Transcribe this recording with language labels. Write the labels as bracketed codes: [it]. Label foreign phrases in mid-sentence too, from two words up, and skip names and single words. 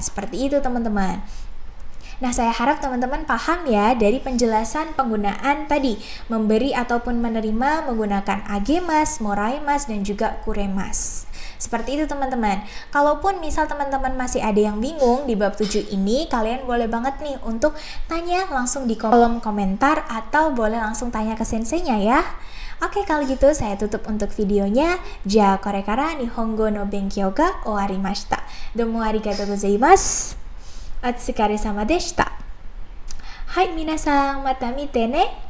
[id] Seperti itu teman-teman. Nah, saya harap teman-teman paham ya dari penjelasan penggunaan tadi, memberi ataupun menerima menggunakan agemasu, moraimasu, dan juga kuremasu. Seperti itu teman-teman. Kalaupun misal teman-teman masih ada yang bingung di bab 7 ini, kalian boleh banget nih untuk tanya langsung di kolom komentar atau boleh langsung tanya ke senseinya ya. Oke, kalau gitu saya tutup untuk videonya. [ja] じゃ、これから日本語の勉強が終わりました. どうもありがとうございます。お疲れ様でした. はい、皆さん、また見てね.